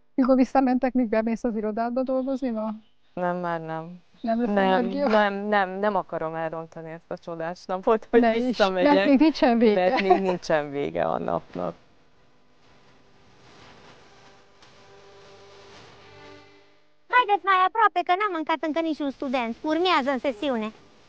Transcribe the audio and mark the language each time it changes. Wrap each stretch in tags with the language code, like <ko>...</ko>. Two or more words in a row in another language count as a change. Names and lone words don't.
<hu>Amikor visszamentek, még bemész az irodádba dolgozni ma? Nem, már nem. Nem akarom elrontani ezt a csodás napot, hogy visszamegyek. Mert még nincsen vége. Mert még nincsen vége a napnak.</hu> <ro>Haideți mai aproape, că n-am mâncat încă niciun student. Urmează în sesiune.</ro>